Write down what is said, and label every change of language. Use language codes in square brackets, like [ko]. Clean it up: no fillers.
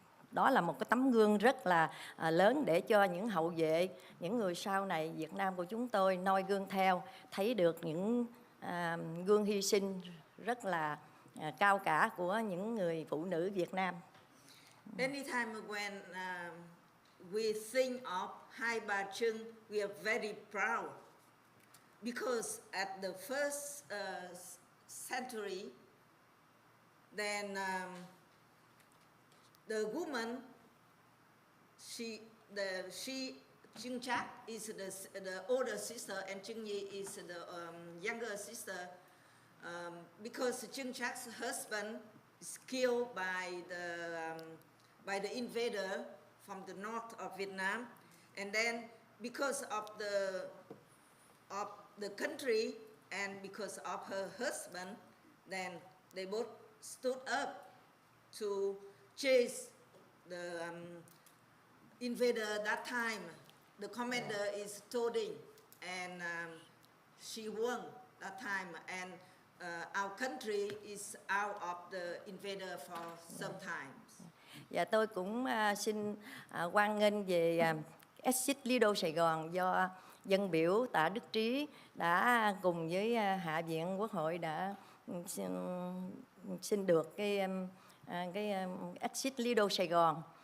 [vi] Đó là một cái tấm gương rất là lớn để cho những hậu vệ, những người sau này Việt Nam của chúng tôi noi gương theo, thấy được những gương hy sinh rất là cao cả của những người phụ nữ Việt Nam. [en] Anytime when we think of Hai Bà Trưng, we are very proud because at the first century, then the woman, Trưng Trắc is the older sister and Trưng Nhi is the younger sister. Because Trưng Trac's husband is killed by the invader from the north of Vietnam, and then because of the country and because of her husband, then they both stood up to chase the invader. That time, the commander is Toding, and she won that time, and our country is out of the invader for some time. [vi] Và tôi cũng xin hoan nghênh về Exit Lido Sài Gòn do dân biểu Tạ Đức Trí đã cùng với Hạ viện Quốc hội đã xin được cái Exit Lido Sài Gòn.